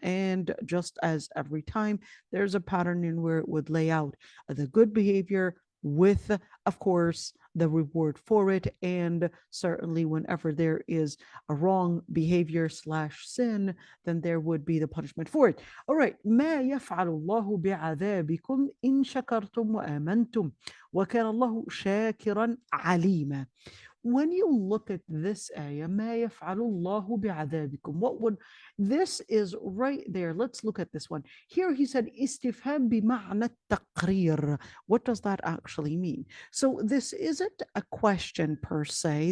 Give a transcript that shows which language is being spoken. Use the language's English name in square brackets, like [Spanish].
[English] And just as every time, there's a pattern in where it would lay out the good behavior with, of course, the reward for it, and certainly whenever there is a wrong behavior slash sin, then there would be the punishment for it. All right. [Arabic] ما يفعل الله بعذابكم إن شكرتم وآمنتم وكان الله شاكرا عليما. [English] When you look at this ayah, [Arabic] ما يفعل الله بعذابكم, [English] what would this is right there? Let's look at this one. Here he said [Arabic] استفهام بمعنى التقرير. [English] What does that actually mean? So this isn't a question per se.